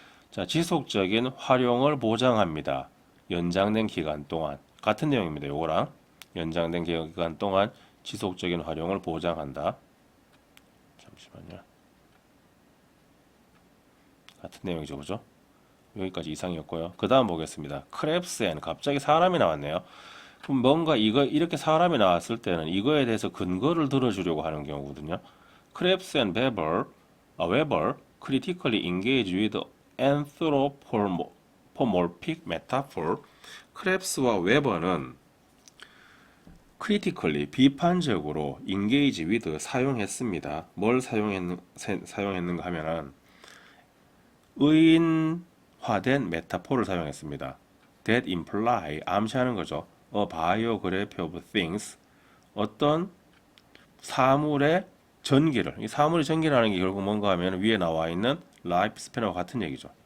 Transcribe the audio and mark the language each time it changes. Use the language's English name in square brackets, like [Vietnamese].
[Korean] 자, 지속적인 활용을 보장합니다. 연장된 기간 동안. 같은 내용입니다. 요거랑 연장된 기간 동안 지속적인 활용을 보장한다. 잠시만요. 같은 내용이죠, 그죠? 여기까지 이상이었고요. 그 다음 보겠습니다. 크랩스앤, 갑자기 사람이 나왔네요. 그럼 뭔가 이렇게 사람이 나왔을 때는 이거에 대해서 근거를 들어주려고 하는 경우거든요. [English] 크랩스 앤 웨버 critically engage with anthropomorphic metaphor. [Korean] 크랩스와 웨버는 critically, 비판적으로 [English] engage with, [Korean] 사용했습니다. 뭘 사용했는가 하면은 의인화된 메타포를 사용했습니다. [English] That imply, [Korean] 암시하는 거죠. [English] A biography of things, [Korean] 어떤 사물의 전기를, 이 사물의 전기라는 게 결국 뭔가 하면 위에 나와 있는 life span과 같은 얘기죠.